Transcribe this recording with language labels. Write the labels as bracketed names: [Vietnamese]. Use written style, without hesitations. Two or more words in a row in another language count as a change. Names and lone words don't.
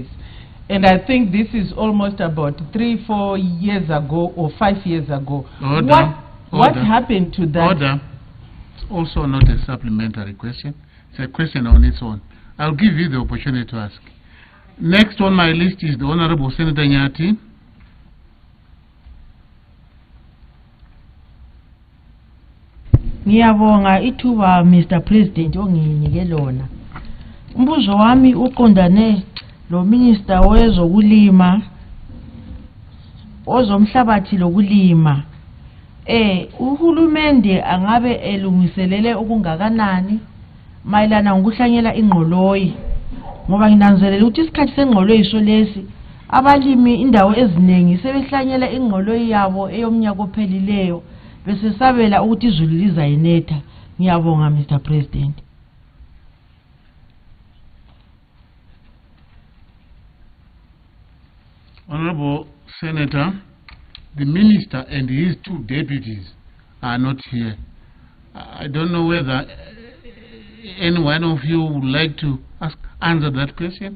[English] And I think this is almost about 3-4 years ago or 5 years ago. What happened to that? Order. It's also not a supplementary question. It's a question on its own. I'll give you the opportunity to ask. Next on my list is the Honorable Senator Nyati. [North Ndebele] Ngiyabonga ithuba Mr. President onginike lona. Umbuzo wami uqondane lo minister wezokulima ozomhlabathi lokulima. Uhulumende angabe elungiselele okungakanani mayelana ngokuhlanyela ingqoloyi, ngoba nginanzelela ukuthi isikhathi sengqoloyi solesi abalimi indawo eziningi sebehlanyela ingqoloyi yabo eyomnyaka ophelileyo bese sabela ukuthi izulu lizayinetha. Ngiyabonga Mr. President. [English] Honorable Senator, the minister and his two deputies are not here. I don't know whether any one of you would like to answer that question.